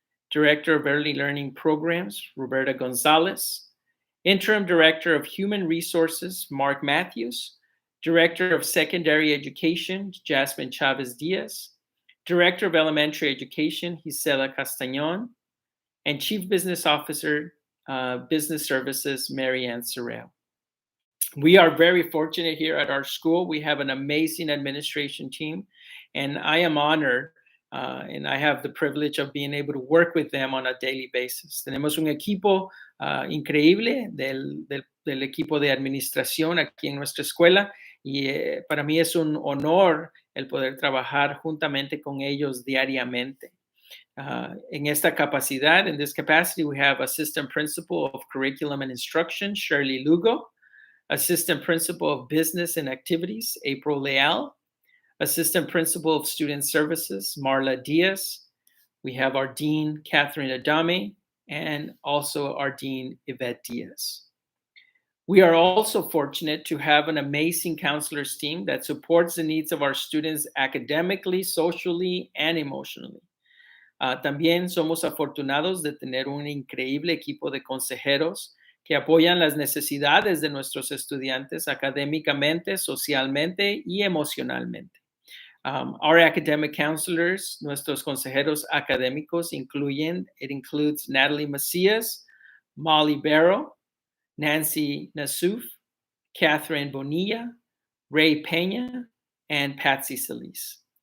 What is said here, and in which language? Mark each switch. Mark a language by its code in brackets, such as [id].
[en] Director of Early Learning Programs, Roberta Gonzalez, Interim Director of Human Resources, Mark Matthews, Director of Secondary Education, Jasmine Chavez Diaz, Director of Elementary Education, Gisela Castañón, and Chief Business Officer, Business Services, Marianne Sorrell. We are very fortunate here at our school. We have an amazing administration team, and I am honored and I have the privilege of being able to work with them on a daily basis. [es] Tenemos un equipo increíble del equipo de administración aquí en nuestra escuela y para mí es un honor el poder trabajar juntamente con ellos diariamente. En esta capacidad, [en] in this capacity, we have Assistant Principal of Curriculum and Instruction, Shirley Lugo, Assistant Principal of Business and Activities, April Leal, Assistant Principal of Student Services, Marla Diaz. We have our Dean, Catherine Adame, and also our Dean, Yvette Diaz. We are also fortunate to have an amazing counselors team that supports the needs of our students academically, socially, and emotionally. [es] También somos afortunados de tener un increíble equipo de consejeros que apoyan las necesidades de nuestros estudiantes académicamente, socialmente y emocionalmente. [en] Our academic counselors, [es] nuestros consejeros académicos [en] includes Natalie Macias, Molly Barrow, Nancy Nasuf, Catherine Bonilla, Ray Peña, and Patsy Solis.